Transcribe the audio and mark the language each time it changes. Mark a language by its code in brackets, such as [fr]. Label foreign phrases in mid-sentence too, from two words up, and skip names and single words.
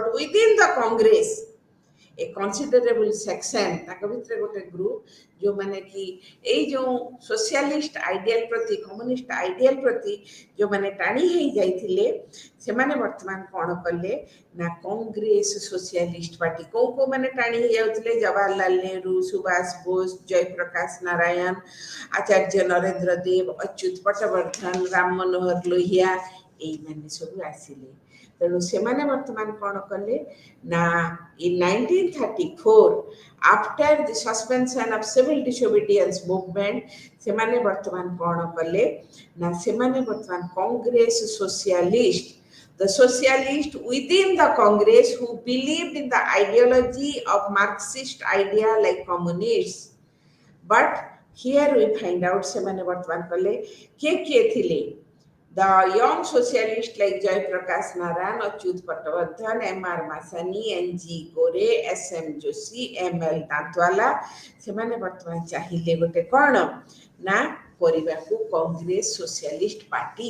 [en] within the Congress a considerable section [or] ତାଙ୍କ ଭିତରେ ଗୋଟେ ଗ୍ରୁପ ଯେଉଁମାନେ କି ଏଇ ଯେଉଁ [en] socialist ideal [or] ପ୍ରତି [en] communist ideal [or] ପ୍ରତି ଯେଉଁମାନେ ଟାଣି ହେଇଯାଇଥିଲେ, ସେମାନେ ବର୍ତ୍ତମାନ କ'ଣ କଲେ ନା କଂଗ୍ରେସ ସୋସିଆଲିଷ୍ଟ ପାର୍ଟି କୋଉମାନେ ଟାଣି ହେଇଯାଉଥିଲେ, ଜବାହରଲାଲ ନେହେରୁ, ସୁଭାଷ ବୋଷ, ଜୟପ୍ରକାଶ ନାରାୟଣ, ଆଚାର୍ଯ୍ୟ ନରେନ୍ଦ୍ର ଦେବ, ଅଚ୍ୟୁତ ପଟବର୍ଦ୍ଧନ, ରାମ ମନୋହର ଲୋହିଆ, ଏଇମାନେ ସବୁ ଆସିଲେ। ତେଣୁ ସେମାନେ ବର୍ତ୍ତମାନ କ'ଣ କଲେ ନା [en] in 1934 after the suspension of civil disobedience [or] movement ସେମାନେ ବର୍ତ୍ତମାନ କ'ଣ କଲେ ନା ସେମାନେ ବର୍ତ୍ତମାନ କଂଗ୍ରେସ ସୋସିଆଲିଷ୍ଟ, [en] the socialist within the Congress who believed in the ideology of Marxist idea like communists, but here we find out [or] ସେମାନେ ବର୍ତ୍ତମାନ କଲେ କିଏ ଥିଲେ, [en] the young socialists like Jay Prakash Narayan, Achyut Patwardhan, M.R. Masani, N.G. Gore, S.M. Joshi, M.L. Natwala, [or] ସେମାନେ ବର୍ତ୍ତମାନ ଚାହିଁଲେ ଗୋଟେ କ'ଣ ନା କରିବାକୁ କଂଗ୍ରେସ ସୋସିଆଲିଷ୍ଟ ପାର୍ଟି।